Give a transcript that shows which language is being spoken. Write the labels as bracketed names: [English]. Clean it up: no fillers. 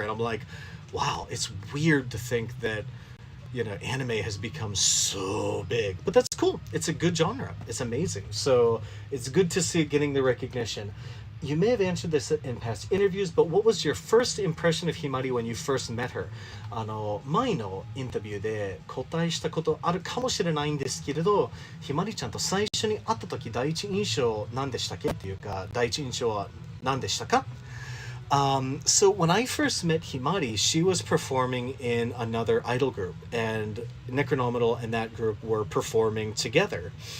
[English] And I'm like, wow, it's weird to think that, you know, anime has become so big. But that's cool. It's a good genre. It's amazing. So it's good to see it getting the recognition. You may have answered this in past interviews, but what was your first impression of Himari when you first met her? [Japanese] 前のインタビューで答えしたことあるかもしれないんですけれど、ひまりちゃんと最初に会った時第一印象何でしたっけっていうか、第一印象は何でしたか? [English] So when I first met Himari, she was performing in another idol group, and Necronominal and that group were performing together.